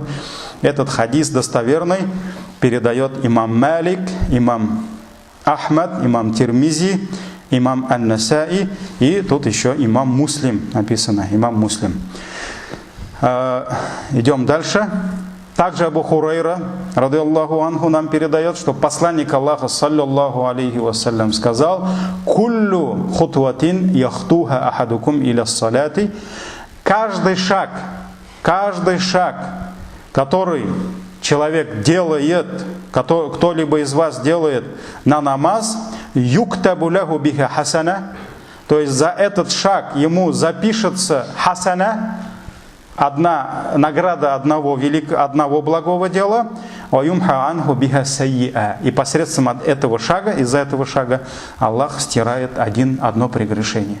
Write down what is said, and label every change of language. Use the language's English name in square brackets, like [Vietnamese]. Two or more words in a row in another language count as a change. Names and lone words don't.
[Russian] Этот хадис достоверный передает имам Малик, имам Ахмад, имам Тирмизи, имам Ан-Насаи, и тут еще имам Муслим написано, имам Муслим. Идем дальше. Также Абу Хурайра, [Arabic] رضي الله عنه, [Russian] нам передает, что посланник Аллаха, [Arabic] صلى الله عليه وسلم, [Russian] сказал: [Arabic] «كل خطوة يخطوها أحدكم إلى الصلاة». [Russian] Каждый шаг, который человек делает, кто-либо из вас делает на намаз, [Arabic] يكتب له بها حسنة, [Russian] то есть за этот шаг ему запишется хасана, одна награда одного благого дела, и посредством этого шага, из-за этого шага, Аллах стирает одно прегрешение.